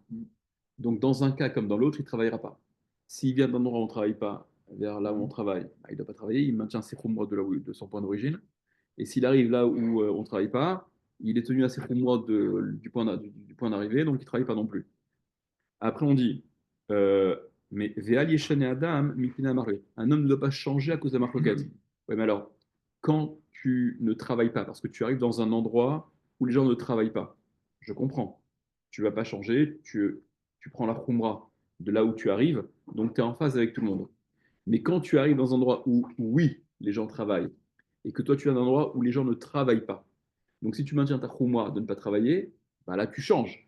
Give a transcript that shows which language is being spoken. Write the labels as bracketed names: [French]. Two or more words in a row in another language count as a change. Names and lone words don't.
[French] Donc, dans un cas comme dans l'autre, il ne travaillera pas. S'il vient d'un endroit où on ne travaille pas, vers là où on travaille, bah, il ne doit pas travailler, il maintient ses khumra de son point d'origine. Et s'il arrive là où on ne travaille pas, il est tenu à ses khumra du point d'arrivée, donc il ne travaille pas non plus. Après, on dit, euh, mais [Hebrew] ואל ישנה אדם מפני מרלה. [French] Un homme ne doit pas changer à cause de la marloquette. Oui, mais alors, quand tu ne travailles pas, parce que tu arrives dans un endroit où les gens ne travaillent pas, je comprends. Tu vas pas changer, tu prends la khumra de là où tu arrives, donc tu es en phase avec tout le monde. Mais quand tu arrives dans un endroit où oui, les gens travaillent, et que toi tu es dans un endroit où les gens ne travaillent pas, donc si tu maintiens ta khumra de ne pas travailler, bah là tu changes.